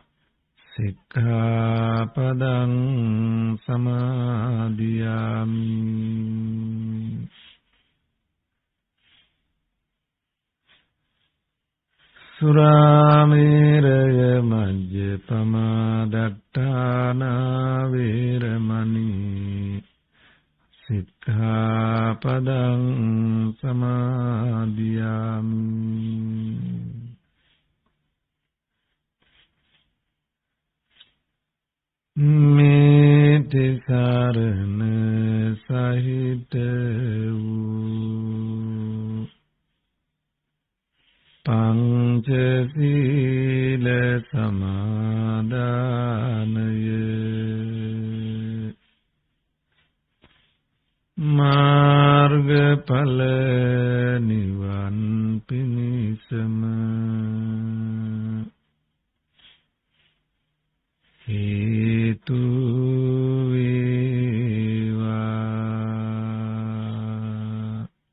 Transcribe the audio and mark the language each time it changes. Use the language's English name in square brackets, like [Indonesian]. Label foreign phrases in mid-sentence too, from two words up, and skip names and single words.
[Pali] සික්ඛාපදං සමාදියාමි සුරාමේරය මජ්ජපමා දට්ඨානා වේරමණී සික්ඛාපදං සමාදියාමි [Sinhala] මේති සරණ සහිත වූ පංචශීල සමාදානය මාර්ගඵල නිවන් පිණිසම හේතු වේවා.